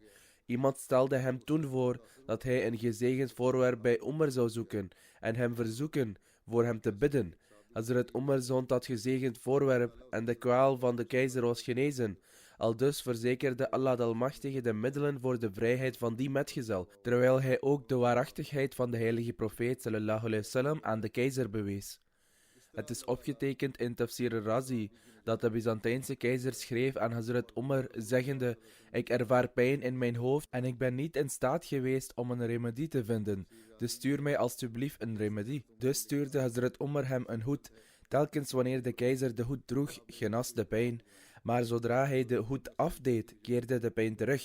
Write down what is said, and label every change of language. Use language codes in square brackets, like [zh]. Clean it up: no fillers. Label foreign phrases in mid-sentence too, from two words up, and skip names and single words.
[nl] Iemand stelde hem toen voor dat hij een gezegend voorwerp bij Umar zou zoeken en hem verzoeken voor hem te bidden. Hazrat Umar zond dat gezegend voorwerp en de kwaal van de keizer was genezen. Aldus verzekerde Allah de Almachtige de middelen voor de vrijheid van die metgezel, terwijl hij ook de waarachtigheid van de heilige profeet [ar] صلى الله عليه وسلم [nl] aan de keizer bewees. Het is opgetekend in Tafsir al-Razi dat de Byzantijnse keizer schreef aan Hazrat Umar, zeggende: ik ervaar pijn in mijn hoofd en ik ben niet in staat geweest om een remedie te vinden, dus stuur mij alstublieft een remedie. Dus stuurde Hazrat Umar hem een hoed. Telkens wanneer de keizer de hoed droeg, genas de pijn, maar zodra hij de hoed afdeed, keerde de pijn terug.